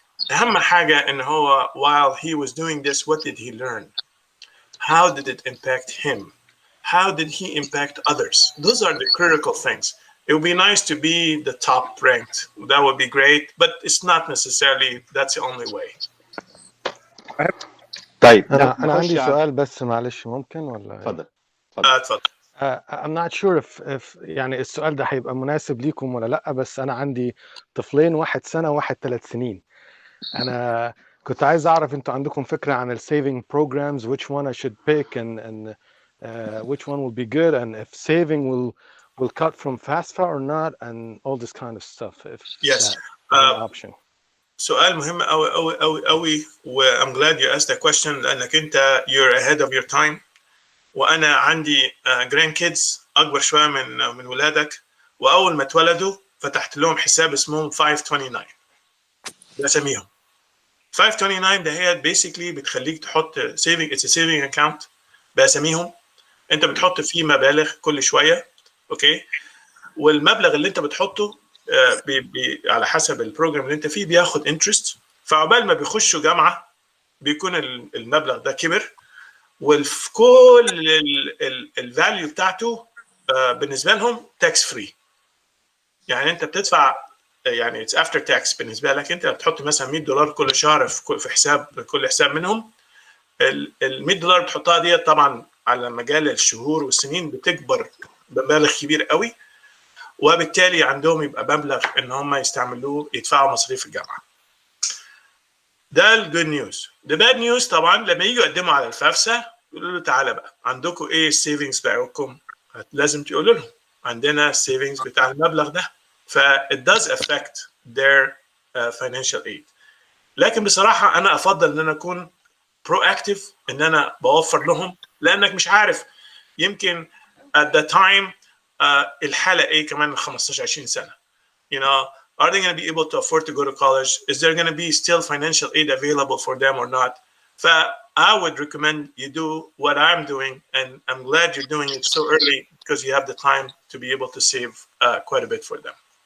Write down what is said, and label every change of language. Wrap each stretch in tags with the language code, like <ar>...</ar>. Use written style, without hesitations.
<ar>أهم حاجة إن هو</ar> <en>while he was doing this, what did he learn? How did it impact him? How did he impact others? Those are the critical things. It would be nice to be the top ranked. That would be great, but it's not necessarily that's the only way.</en> <ar>طيب أنا عندي سؤال بس معلش ممكن ولا؟ اتفضل. اتفضل.</ar> <en>I'm not sure if</en> <ar>يعني السؤال ده هيبقى مناسب ليكم ولا لأ، بس أنا عندي طفلين، واحد سنة وواحد 3 سنين. أنا كنت عايز أعرف أنتوا عندكم فكرة عن ال</ar> <en>saving programs, which one I should pick and which one will be good, and if saving will cut from FAFSA or not, and all this kind of stuff. If Yes. that is an option.</en> <ar>سؤال مهم قوي قوي قوي قوي</ar> <en>و I'm glad you asked that question</en> <ar>لأنك أنت</ar> <en>you're ahead of your time.</en> <ar>وأنا عندي grandkids أكبر شوية من ولادك، وأول ما اتولدوا فتحت لهم حساب اسمهم 529 بسميهم 529. ده هي basically بتخليك تحط saving.</ar> <en>It's a saving account</en> <ar>بسميهم. أنت بتحط فيه مبالغ كل شوية، أوكي؟ والمبلغ اللي أنت بتحطه على حسب البروجرام اللي أنت فيه بياخد interest. فعقبال ما بيخشوا جامعة بيكون المبلغ ده كبر، وكل الفاليو بتاعته بالنسبه لهم تاكس فري. يعني انت بتدفع يعني</ar> <en>it's after tax</en> <ar>بالنسبه لك انت بتحط مثلا $100 كل شهر في حساب كل حساب منهم. ال $100 بتحطها دي طبعا على مجال الشهور والسنين بتكبر بمبالغ كبير قوي، وبالتالي عندهم يبقى مبلغ ان هم يستعملوه يدفعوا مصاريف الجامعه. ده الجود نيوز. ده باد نيوز طبعا لما يجوا يقدموا على الفافسا يقولوا له تعالى بقى عندكم ايه السيفنجز بتاعكم؟ لازم تقولوا لهم عندنا السيفنجز بتاع المبلغ ده.</ar> <en>ف it does affect their financial aid.</en> <ar>لكن بصراحه انا افضل ان انا اكون proactive، ان انا بوفر لهم، لانك مش عارف يمكن</ar> <en>at the time</en> <ar>الحاله ايه كمان من 15 20 سنه.</ar> <en>You know, are they going to be able to afford to go to college? Is there going to be still financial aid available for them or not? I would recommend you do what I'm doing, and I'm glad you're doing it so early because you have the time to be able to save quite a bit for them.</en>